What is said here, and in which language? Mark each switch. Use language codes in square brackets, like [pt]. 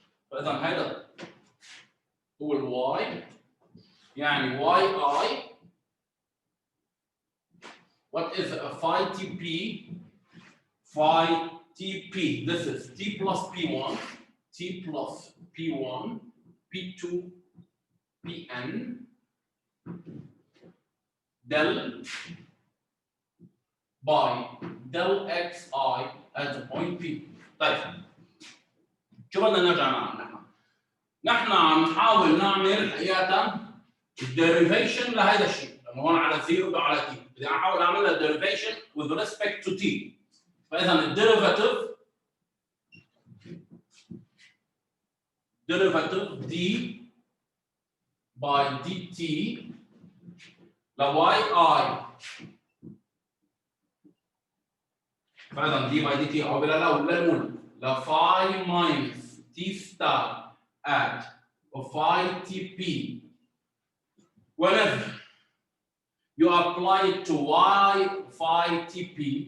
[ar] فاذا هذا هو الواي، يعني واي اي. [en] What is a phi tp؟ Phi tp this is t plus p1 t plus p1 p2 pn del by del xi at the point p. [ar] طيب شو بدنا نرجع نعمل نحن؟ نحن عم نحاول نعمل حقيقة الديريفيشن لهذا الشيء لما هون على 0 على t بدي احاول اعمل لها [en] derivation with respect to t. [ar] فاذا الديريفاتيف [en] d by dt [ar] ل yi. [en] فاذا d by dt [ar] او للمول ل [en] phi minus t star at phi tp whenever you apply it to y phi tp.